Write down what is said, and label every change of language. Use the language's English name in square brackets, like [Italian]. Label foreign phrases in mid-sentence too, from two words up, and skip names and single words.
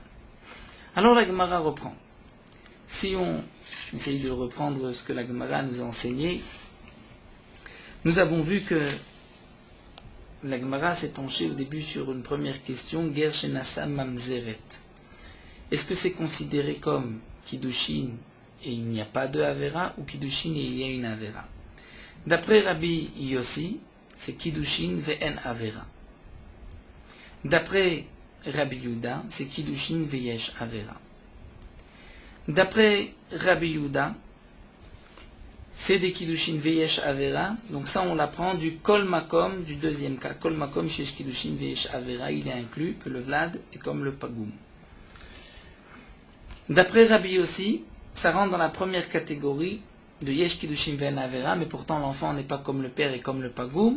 [French] Alors la Gemara reprend. Si on essaye de reprendre ce que la Gemara nous a enseigné, nous avons vu que la Gemara s'est penchée au début sur une première question, [Hebrew] גר שנשא ממזרת. [French] Est-ce que c'est considéré comme Kiddushin et il n'y a pas de Avera, ou Kiddushin et il y a une Avera? D'après Rabbi Yossi, c'est [Hebrew] קידושין ואין עבירה. [French] D'après Rabbi Yuda, c'est [Hebrew] קידושין ויש עבירה. [French] D'après Rabbi Yuda, c'est des [Hebrew] קידושין ויש עבירה, [French] donc ça on l'apprend du [Hebrew] כל מקום, [French] du deuxième cas. [Hebrew] כל מקום שיש קידושין ויש עבירה, [French] il est inclus que le Vlad est comme le Pagoum. D'après Rabbi Yossi, ça rentre dans la première catégorie de [Hebrew] יש קידושין ואין עבירה, [French] mais pourtant l'enfant n'est pas comme le père et comme le Pagoum.